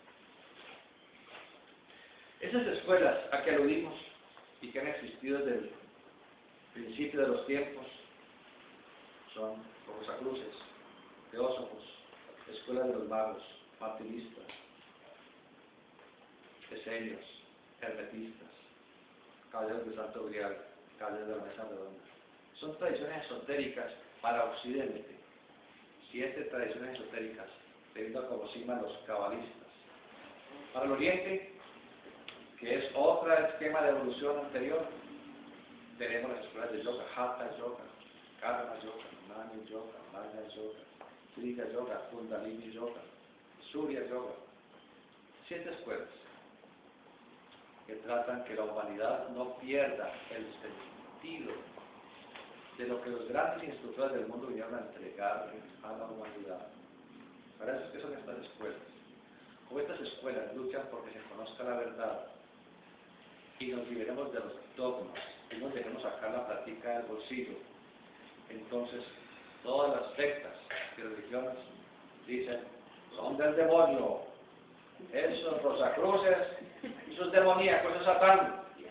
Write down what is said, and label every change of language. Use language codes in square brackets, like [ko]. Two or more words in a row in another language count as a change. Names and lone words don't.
[es] Esas escuelas a que aludimos y que han existido desde el principio de los tiempos son Rosacruces, Teósofos, Escuela de los Magos, Martinistas, Esenios, Hermetistas, Caballeros de Santo Grial, Caballeros de la Mesa Redonda. Son tradiciones esotéricas para Occidente, 7 tradiciones esotéricas, teniendo como cima los cabalistas. Para el Oriente, que es otro esquema de evolución anterior, tenemos las escuelas de yoga, Hatha Yoga, Karma Yoga, Mani Yoga, Maya Yoga, Kriya Yoga, Kundalini Yoga, Surya Yoga. 7 escuelas que tratan que la humanidad no pierda el sentido de lo que los grandes instructores del mundo vinieron a entregarle a la humanidad. Para eso es que son estas escuelas. Como estas escuelas luchan porque se conozca la verdad y nos liberemos de los dogmas y nos dejemos sacar la práctica del bolsillo, entonces todas las sectas y religiones dicen, son del demonio, esos Rosacruces, esos demoníacos, esos Satán.